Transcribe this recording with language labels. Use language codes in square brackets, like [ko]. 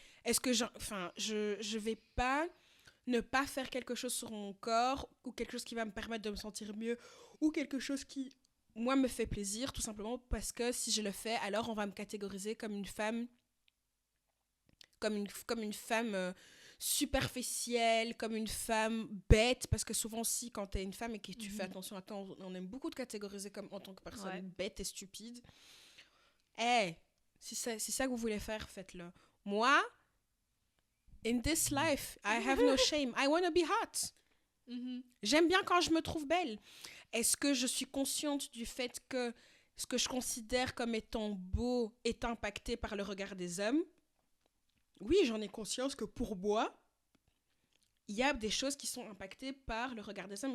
[fr] Est-ce que je vais pas ne pas faire quelque chose sur mon corps ou quelque chose qui va me permettre de me sentir mieux ou quelque chose qui, moi, me fait plaisir, tout simplement parce que si je le fais, alors on va me catégoriser comme une femme comme une femme superficielle, comme une femme bête, parce que souvent aussi quand t'es une femme et que tu fais attention à toi, on aime beaucoup te catégoriser comme en tant que personne bête et stupide. Si c'est ça que vous voulez faire, faites-le. [en] Moi, in this life, I have no shame. I want to be hot. [fr] J'aime bien quand je me trouve belle. Est-ce que je suis consciente du fait que ce que je considère comme étant beau est impacté par le regard des hommes? Oui, j'en ai conscience que pour moi, il y a des choses qui sont impactées par le regard des hommes.